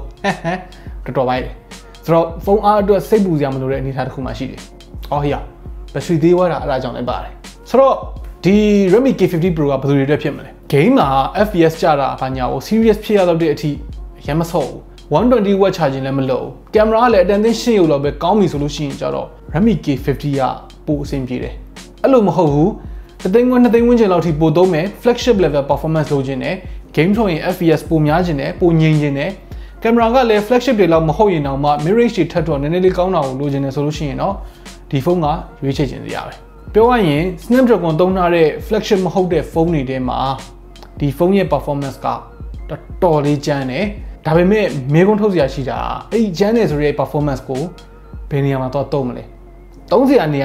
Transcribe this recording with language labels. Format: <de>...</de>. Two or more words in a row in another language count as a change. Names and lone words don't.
<my>တော်တော်ပိုင်းတယ်ဆိုတော့ဖုန်းအားအတွက်စိတ်ပူစရာမလိုတဲ့အနေအထားတစ်ခုမှရှိတယ်အော်ဟေ့ဘက်ထရီသေးသွားတာအဲ့ဒါကြောင့်လည်းပါတယ်ဆိုတော့ဒီ Redmi K50 Pro ကဘယ်လိုတွေတက်ဖြစ်မလဲ game မှာ FPS ကျတာဘာညာကို serious ဖြစ်ရတော့တဲ့အထိရမ်းမဆော့ဘူး 120W charging လည်းမလုပ်ဘူးကင်မရာကလည်းအတန်သင်းရှင်းရုပ်လောက်ပဲကောင်းပြီဆိုလို့ရှိရင်ကြတော့ Redmi K50 ကပိုအဆင်ပြေတယ် အဲ့လိုမဟုတ်ဘူး2သိန်းဝန်းကျင်လောက်ထိပိုသုံးမယ်</my> <en>flagship level performance</en> <my>လုပ်ခြင်းနဲ့ game ထုတ်ရင် FPS ပိုများခြင်းနဲ့ပိုငြိမ်ခြင်းနဲ့ကင်မရာကလည်း flagship တွေလောက်မဟုတ်ရင်တော့မှ mirror တွေထပ်တော့နည်းနည်းလေးကောင်းတာကိုလိုချင်တယ်ဆိုလို့ရှိရင်တော့ဒီဖုန်းကရွေးချယ်ခြင်းစရာပဲပြောရရင် Snapdragon သုံးထားတဲ့ flagship မဟုတ်တဲ့ဖုန်းတွေထဲမှာဒီဖုန်းရဲ့ performance ကတော်တော်လေးကျန်းတယ်ဒါပေမဲ့မေးခွန်းထုတ်စရာရှိတာအဲ့ဒီကျန်းတယ်ဆိုတဲ့ performance ကိုဘယ်နေရာမှာတော့သုံးမလဲသုံးစရာနေ</my>